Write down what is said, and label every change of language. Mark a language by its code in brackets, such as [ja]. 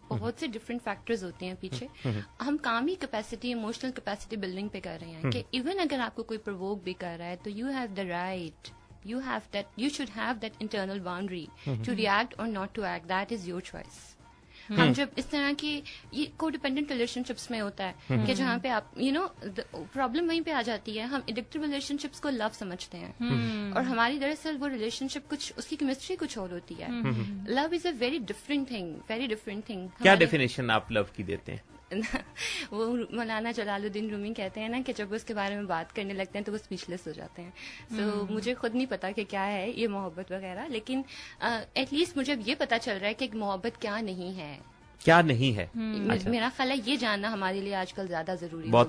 [ur] بہت سے different factors ہوتے ہیں پیچھے. ہم کام ہی کیپیسٹی, ایموشنل کیپیسٹی بلڈنگ پہ کر رہے ہیں کہ ایون اگر آپ کو کوئی پرووک بھی کر رہا ہے تو you have the right, [en] you should have that internal boundary to react or not to act. That is your choice. [ur] ہم جب اس طرح کی یہ کو ڈیپینڈنٹ ریلیشن شپس میں ہوتا ہے کہ جہاں پہ آپ پرابلم وہیں پہ آ جاتی ہے. ہم ایڈکٹیو ریلیشن شپس کو لو سمجھتے ہیں اور ہماری دراصل وہ ریلیشن شپ کچھ اس کی کیمسٹری کچھ اور ہوتی ہے. [en] Love is a very different thing. [ur] کیا ڈیفینیشن آپ لو کی دیتے ہیں؟ وہ مولانا جلال الدین رومی کہتے ہیں نا کہ جب وہ اس کے بارے میں بات کرنے لگتے ہیں تو وہ اسپیچ لیس ہو جاتے ہیں. سو مجھے خود نہیں پتا کہ کیا ہے یہ محبت وغیرہ, لیکن ایٹ لیسٹ مجھے اب یہ پتا چل رہا ہے کہ محبت کیا نہیں ہے. میرا خیال ہے یہ جاننا ہمارے لیے آج کل زیادہ ضروری ہے.